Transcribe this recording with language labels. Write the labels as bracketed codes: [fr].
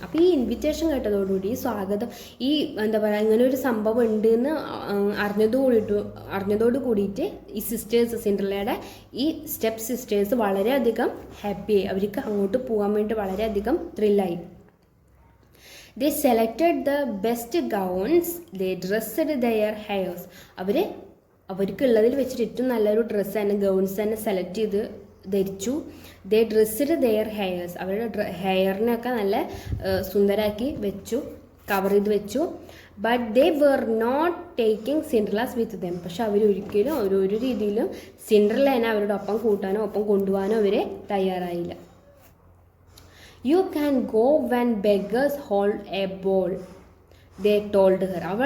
[ml] അപ്പോൾ ഈ ഇൻവിറ്റേഷൻ കേട്ടതോടുകൂടി സ്വാഗതം ഈ എന്താ പറയുക ഇങ്ങനെ ഒരു സംഭവം ഉണ്ട് എന്ന് അറിഞ്ഞതോട് കൂടിയിട്ട് ഈ സിൻഡ്രലയുടെ ഈ സ്റ്റെപ്പ് സിസ്റ്റേഴ്സ് വളരെയധികം ഹാപ്പിയായി. അവർക്ക് അങ്ങോട്ട് പോകാൻ വേണ്ടി വളരെയധികം ത്രില്ലായി. [en] They selected the best gowns. They dressed their hairs. [ml] അവർക്കുള്ളതിൽ വെച്ചിട്ട് ഏറ്റവും നല്ലൊരു ഡ്രസ്സ് തന്നെ ഗൗൺസ് തന്നെ സെലക്ട് ചെയ്ത് ധരിച്ചു. [en] They dressed their hairs. [ml] അവരുടെ ഹെയറിനൊക്കെ നല്ല സുന്ദരാക്കി വെച്ചു, കവർ ചെയ്ത് വെച്ചു. [en] But they were not taking Cinderellas with them. [ml] പക്ഷെ അവരൊരിക്കലും ഒരു രീതിയിലും സിൻഡ്രലേനെ അവരുടെ ഒപ്പം കൂട്ടാനോ ഒപ്പം കൊണ്ടുപോകാനോ അവർ തയ്യാറായില്ല. [en] You can go when beggars hold a ball, they told her.